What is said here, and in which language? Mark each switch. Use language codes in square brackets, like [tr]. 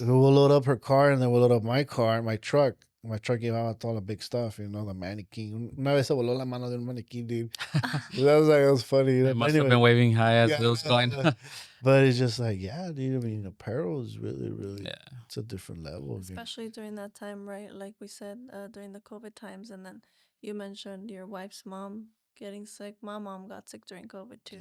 [en] We'll load up her car and then we'll load up my truck. My truck gave out all the big stuff, the mannequin. [es] Una vez se voló la mano de un maniquí, dude. [en] That was funny. It must have been waving high as it was going. But it's just like, yeah, dude. I mean, apparel is really, really, it's a different level. Especially during that time, right? Like we said, during the COVID times. And then you mentioned your wife's mom getting sick. My mom got sick during COVID too.